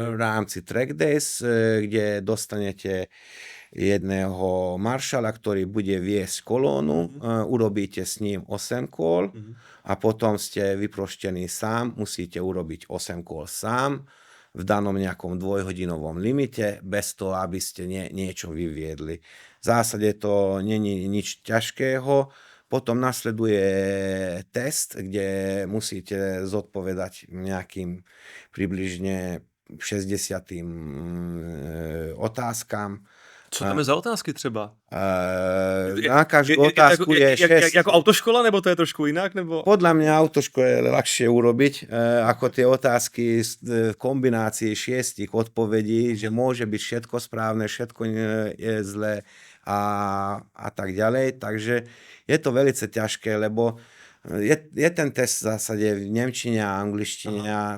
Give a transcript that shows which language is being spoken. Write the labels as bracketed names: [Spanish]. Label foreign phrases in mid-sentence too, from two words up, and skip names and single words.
[Slovak] V rámci [English] Track Days, [Slovak] kde dostanete jedného maršala, ktorý bude viesť kolónu, urobíte s ním 8 kôl a potom ste vyproštení sám, musíte urobiť 8 kôl sám v danom nejakom dvojhodinovom limite, bez toho, aby ste niečo vyviedli. V zásade to není nič ťažkého. Potom nasleduje test, kde musíte zodpovedať nejakým približne 60 otázkam. [Czech] Co tam je za otázky třeba? [Slovak] Na každú otázku je 6. [Czech] Jako autoškola, nebo to je trošku jinak? Nebo? [Slovak] Podľa mňa autoškolu je ľahšie urobiť, ako tie otázky v kombinácii 6 odpovedí, že môže byť všetko správne, všetko je zlé a tak ďalej. Takže je to veľmi ťažké, lebo je ten test v zásade v nemčine a angličtine.